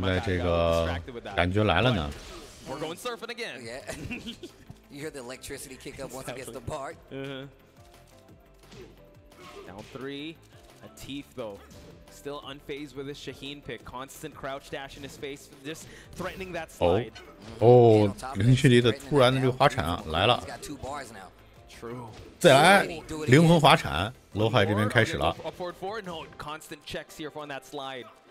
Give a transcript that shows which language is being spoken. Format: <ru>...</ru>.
<zh>现在这个感觉来了呢。</zh> <en>We're going surfing again. Yeah. You hear the electricity kick up once it gets the part. Down 3. Atif though. Still unfazed with his Shaheen pick. Constant crouch dash in his face, just threatening that slide.</en> <zh>哦，零距离的突然的这个滑铲啊来了，</zh> <en>True.</en> <zh>再来灵魂滑铲 ，Low High 这边开始了。</zh> <en>No, constant checks here on that slide.</en>